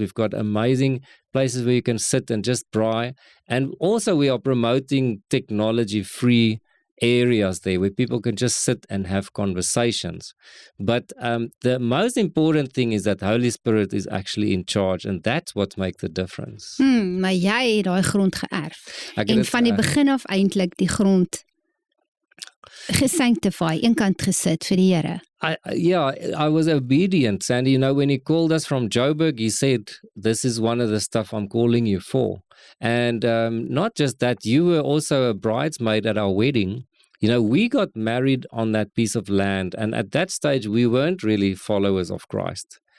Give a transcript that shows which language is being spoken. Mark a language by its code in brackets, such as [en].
[en] We've got amazing places where you can sit and just pray. And also we are promoting technology-free areas there where people can just sit and have conversations. But the most important thing is that the Holy Spirit is actually in charge, and that's what makes the difference. [af] Maar jy het daai grond geërf. En van die begin af eintlik die grond gesanctify, eenkant gesit vir die Here. [en] I was obedient, Sandy. When He called us from Joburg, He said, this is one of the stuff I'm calling you for. And not just that, you were also a bridesmaid at our wedding. We got married on that piece of land, and at that stage, we weren't really followers of Christ.